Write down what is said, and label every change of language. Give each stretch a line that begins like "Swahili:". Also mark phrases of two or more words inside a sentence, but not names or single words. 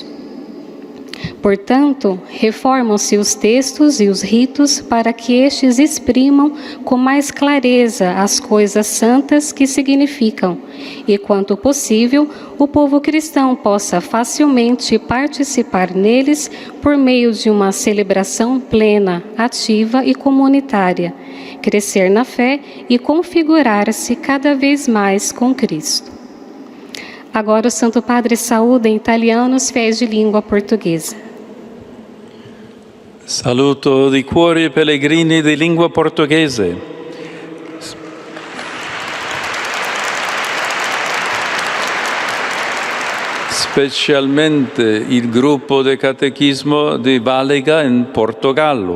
Portuguese: Portanto, reformam-se os textos e os ritos para que estes exprimam com mais clareza as coisas santas que significam e, quanto possível, o povo cristão possa facilmente participar neles por meio de uma celebração plena, ativa e comunitária, crescer na fé e configurar-se cada vez mais com Cristo. Agora o Santo Padre saúda em italiano os fiéis de língua portuguesa.
Italian: Saluto di cuore i pellegrini di lingua portoghese. Specialmente il gruppo di catechismo di Valega in Portogallo.